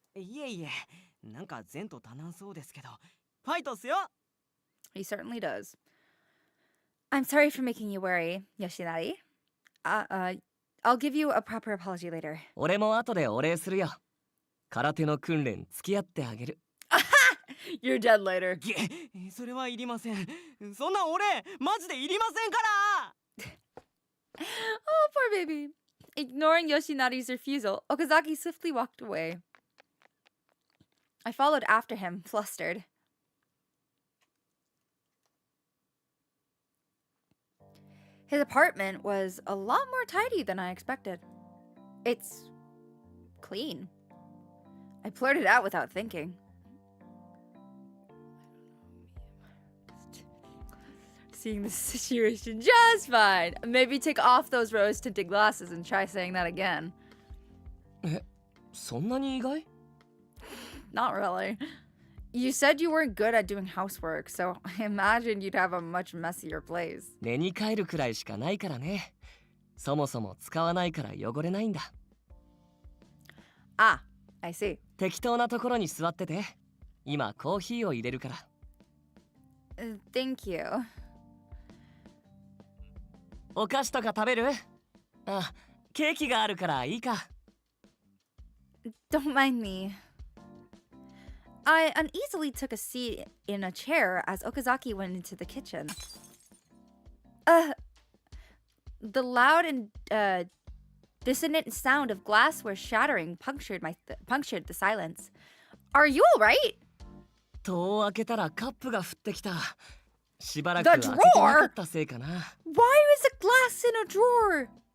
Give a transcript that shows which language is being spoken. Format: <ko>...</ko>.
<ja>いえいえ、なんか前途多難そうですけど、ファイトっすよ。</ja> <en>He certainly does. I'm sorry for making you worry, Yoshinari. I'll give you a proper apology later.</en> <ja>俺も後でお礼するよ。空手の訓練付き合ってあげる。</ja> <en>You're dead later.</en> <ja>げ、それはいりません。そんな俺、マジでいりませんから。</ja> <en>Oh, poor baby. Ignoring Yoshinari's refusal, Okazaki swiftly walked away. I followed after him, flustered. His apartment was a lot more tidy than I expected. It's clean. I blurted out without thinking. Seeing the situation just fine. Maybe take off those rose-tinted glasses and try saying that again.</en> <ja>そんなに意外？</ja> <en>Not really. You said you weren't good at doing housework, so I imagined you'd have a much messier place.</en> <ja>寝に帰るくらいしかないからね。そもそも使わないから汚れないんだ。</ja> <en>Ah, I see.</en> <ja>適当なところに座ってて。今コーヒーを入れるから。</ja> <en>Thank you.</en> <ja>お菓子とか食べる？あ、ケーキがあるからいいか。</ja> <en>Don't mind me. I uneasily took a seat in a chair as Okazaki went into the kitchen. The loud and dissonant sound of glassware shattering punctured the silence. Are you all right?</en> <ja>戸を開けたらカップが降ってきた。しばらく</ja> <en>The</en> <ja>開けてなかったせいかな。</ja> <en>Why was a glass in a drawer?</en>